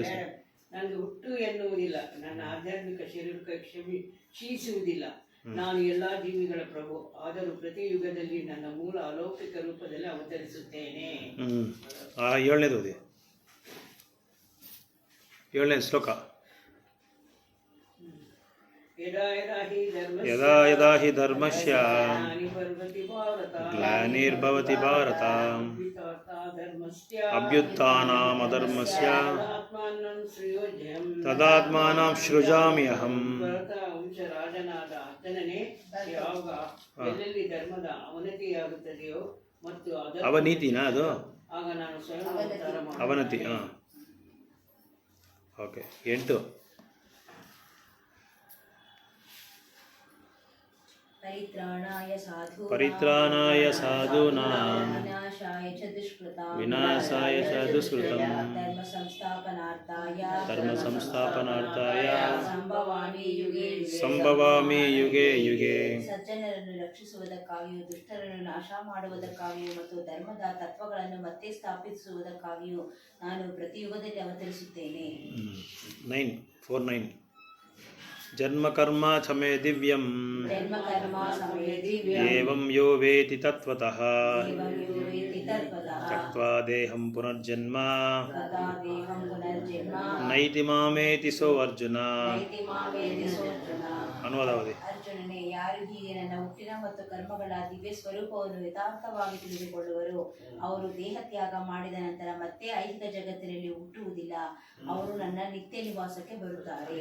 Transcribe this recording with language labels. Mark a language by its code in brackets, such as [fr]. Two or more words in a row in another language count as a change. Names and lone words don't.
[kn] ನನಗೆ ಹುಟ್ಟು ಎನ್ನುವುದಿಲ್ಲ, ನನ್ನ ಆಧ್ಯಾತ್ಮಿಕ ಶರೀರಕ್ಕೆ ಕ್ಷೀಣಿಸುವುದಿಲ್ಲ. ನಾನು ಎಲ್ಲಾ ಜೀವಿಗಳ ಪ್ರಭು, ಆದರೂ ಪ್ರತಿ ಯುಗದಲ್ಲಿ ನನ್ನ ಮೂಲ ಅಲೌಕಿಕ ರೂಪದಲ್ಲಿ ಅವತರಿಸುತ್ತೇನೆ. 7ನೇದು ಓದಿ, 7ನೇ ಶ್ಲೋಕ. [sa] ಯದಾ ಯದಾ ಹಿ ಧರ್ಮಸ್ಯ ಗ್ಲಾನಿರ್ಭವತಿ ಭಾರತ ಅಭ್ಯುತ್ಥಾನಂ ಅಧರ್ಮಸ್ಯ ತದಾತ್ಮಾನಂ ಸೃಜಾಮಿ ಅಹಂ. [kn] ರಾಜನಾದ ಅರ್ಜುನನೇ, ಯಾವಾಗ ಎಲ್ಲೆಲ್ಲಿ ಧರ್ಮದ ಅವನತಿಯಾಗುತ್ತದೆಯೋ ಮತ್ತು ಅವನೀತಿನಾ ಅದು, ಆಗ ನಾನು ಸ್ವಯಂ ಅವನತಿ. ಓಕೆ. [sa] 8 ಪರಿತ್ರಾಣಾಯ ಸಾಧೂನಾಂ ವಿನಾಶಾಯ ಚ ದುಷ್ಕೃತಂ ಧರ್ಮ ಸಂಸ್ಥಾಪನಾರ್ಥಾಯ ಸಂಭವಾಮಿ ಯುಗೆ ಯುಗೆ. [kn] ಸಜ್ಜನರನ್ನು ರಕ್ಷಿಸುವುದಕ್ಕಾಗಿಯೂ ದುಷ್ಟರನ್ನು ನಾಶ ಮಾಡುವುದಕ್ಕಾಗಿಯೂ ಮತ್ತು ಧರ್ಮದ ತತ್ವಗಳನ್ನು ಮತ್ತೆ ಸ್ಥಾಪಿಸುವುದಕ್ಕಾಗಿಯೂ ನಾನು ಪ್ರತಿ ಯುಗದಲ್ಲಿ ಅವತರಿಸುತ್ತೇನೆ. [sa] 9 ಜನ್ಮ ಕರ್ಮ ಚಮೇ ದಿವ್ಯಂ ಏವಂ ಯೋ ವೇತಿ ತತ್ವತಃ ತ್ಯಕ್ತ್ವಾ ದೇಹಂ ಪುನರ್ಜನ್ಮ ನೈತಿ ಮಾಮೇತಿ ಸೋ ಅರ್ಜುನ. [kn] ಅನುವಾದಾವಧಿ. ಅರ್ಜುನನೇ, ಯಾರು ಹೀಗೆ ನನ್ನ ಹುಟ್ಟಿನ ಮತ್ತು ಕರ್ಮಗಳ ದಿವ್ಯ ಸ್ವರೂಪವನ್ನು ಯಥಾರ್ಥವಾಗಿ ತಿಳಿದುಕೊಳ್ಳುವರು ಅವರು ದೇಹತ್ಯಾಗ ಮಾಡಿದ ನಂತರ ಮತ್ತೆ ಐಹಿಕ ಜಗತ್ತಿನಲ್ಲಿ ಹುಟ್ಟುವುದಿಲ್ಲ, ಅವರು ನನ್ನ ನಿತ್ಯ ನಿವಾಸಕ್ಕೆ ಬರುತ್ತಾರೆ.